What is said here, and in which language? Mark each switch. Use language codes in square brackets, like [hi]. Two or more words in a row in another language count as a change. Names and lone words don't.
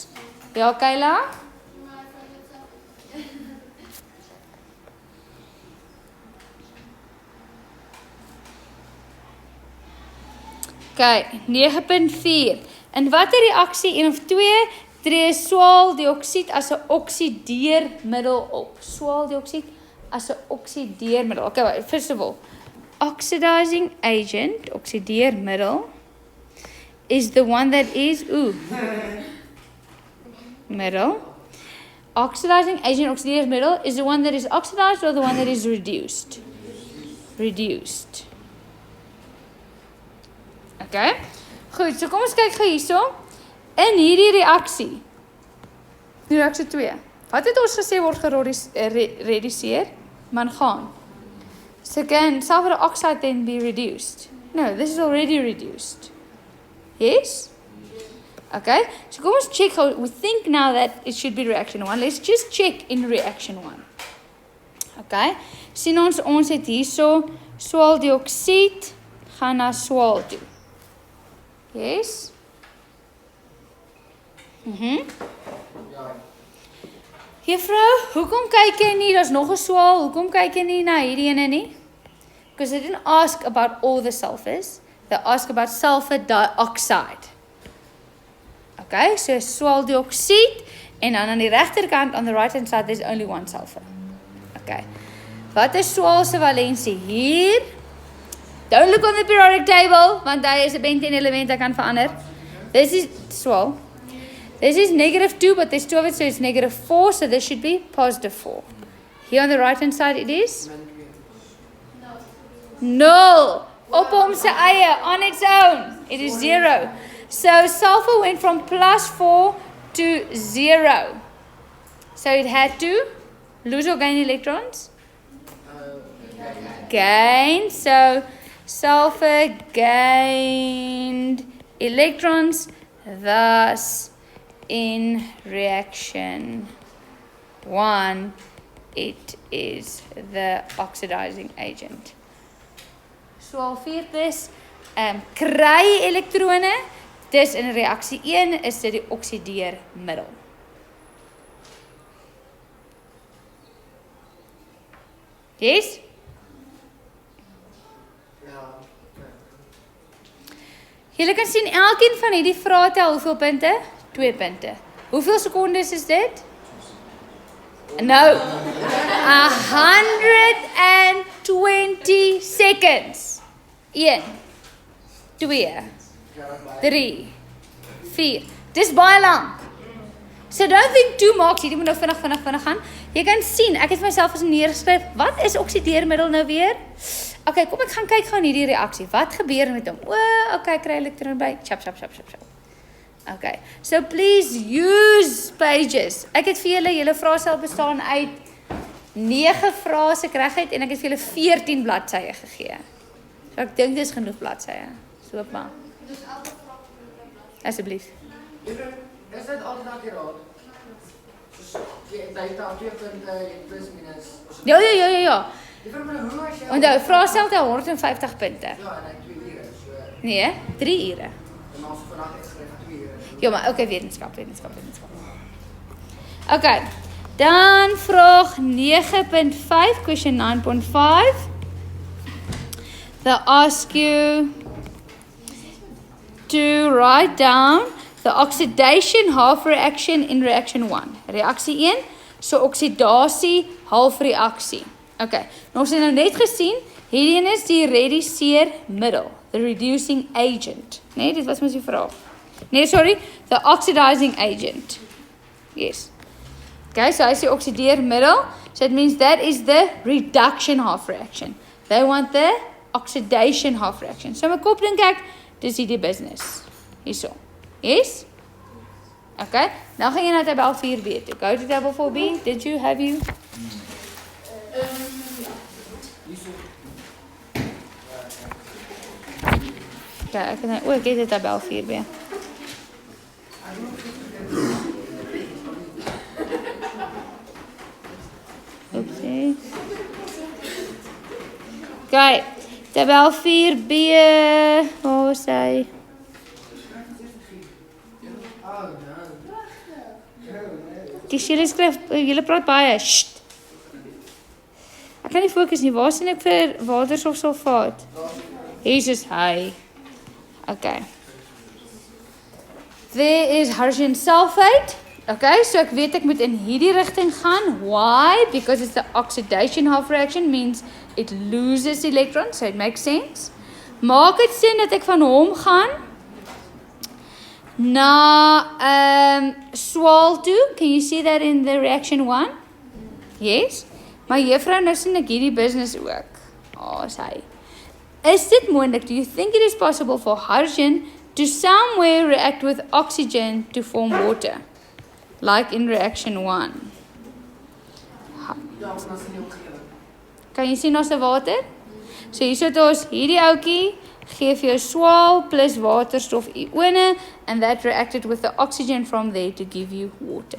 [af] Ja, Kayla? Okay, 9.4. In watter reaksie 1 of 2 tree swaaldioksied as 'n oksideermiddel op? Swaaldioksied as 'n oksideermiddel. [en] Okay, first of all, oxidizing agent, oksideermiddel, is the one that is middle. Oxidizing agent, oksideermiddel, is the one that is oxidized or the one that is reduced? Reduced. Okay. [af] Goed, so kom ons kyk gou hierso. In hierdie reaksie. Reaksie 2. Wat het ons gesê word gereduseer? Mangaan. [en] So can sulfur oxide then be reduced? No, this is already reduced. Yes? Okay. [af] So kom ons [en] check how we think now that it should be reaction 1. Let's just check in reaction 1. Okay. [af] Sien ons het hierso swaaldioksied gaan na swaal toe. [en] Yes? [af] Juffrou, hoekom kyk jy nie? Daar's nog 'n swaal. Hoekom kyk jy nie na hierdie ene nie? [en] Because they didn't ask about all the sulfurs. They asked about sulfur dioxide. Okay, so [af] swaaldioksied en dan aan die regterkant [en] on the right hand side there's only one sulfur. Okay. [af] Wat is swaal se valensie hier? [en] Don't look on the periodic table [af] want hy is 'n bentene element wat kan verander. [en] This is swaal. This is -2 but there's 2 of it so it's -4 so this should be +4. Here on the right hand side it is 0. [af] Op hom se eie [en] on its own. It is 0. So sulfur went from +4 to 0. So it had to lose or gain electrons? Gain. So sulfur gained electrons, thus in reaction 1 it is the oxidizing agent. [af] Swaal 4 dis kry elektrone. Dis in reaksie 1 is dit die oksideermiddel. [en] Yes? [af] Julle kan sien elkeen van hierdie vrae tel hoeveel punte? 2 punte. Hoeveel sekondes is dit? Nou 120 seconds. 1 2 3 4. Dis baie lank. [en] So don't think 2 marks, [af] jy moet nou vinnig gaan. Jy kan sien, ek het myself as neergeskryf, wat is oksideermiddel nou weer? Okay, kom ek gaan kyk gou in hierdie reaksie. Wat gebeur met hom? Okay, kry elektron by. [en] Chap. Okay. So please use pages. [af] Ek het vir julle vraestel bestaan uit 9 vrae se regheid en ek het vir julle 14 bladsye gegee. So ek dink dis genoeg bladsye. So maar. Dus elke vraag Asseblief. Is dit altyd akkuraat? Soos jy data 2 punte, plus minus. Ja. Die vir my hoe as jy Onthou, vraestel tel 150 punte. Ja, en hy 2 ure. So Nee, 3 ure. en ons vandag het geskryf 2 ure. Ja, maar okay, wetenskap. Okay. Dan vraag 9.5, [en] question 9.5. They ask you to write down the oxidation half reaction in reaction 1. [af] Reaksie 1, so oksidasie halfreaksie. Okay, nou ons het nou net gesien, hierdie is die reduceermiddel, [en] the reducing agent. [af] Nee, dit was mos die vraag. Nee, [en] sorry, the oxidizing agent. [af] Yes. Okay, so hy sê oksideermiddel, [en] so it means that is the reduction half reaction. They want the oxidation half reaction. [af] So my kop dink ek, dis die business. Hierso. Yes? Okay, nou gaan jy na tabel 4b toe. [en] Go to tabel 4b. Did you, have you? [af] Okay, ek het die tabel 4b. [en] Oopsie. [af] Okay, tabel 4b, waar is hy? Kies julle skryf, julle praat baie. Sst. Ek kan nie fokus nie. Waar sien ek vir waterstofsulfaat? Hier is hy. Okay. [en] There is hydrogen sulfate. [af] Okay, so ek weet ek moet in hierdie rigting gaan. [en] Why? Because it's the oxidation half reaction means it loses electrons, so it makes sense. [af] Maak dit sin dat ek van hom gaan na swaal toe. [en] Can you see that in the reaction 1? Yes. [af] Maar juffrou, nou sien ek hierdie business ook. Sy. Is dit moontlik? [en] Do you think it is possible for hydrogen to somewhere react with oxygen to form water? Like in reaction 1. [af] Ja, ons nas nie opgeklik. Kan jy sien ons water? So hier sit ons hierdie ouetjie gee vir jou swaal plus waterstof ione [en] and that reacted with the oxygen from there to give you water.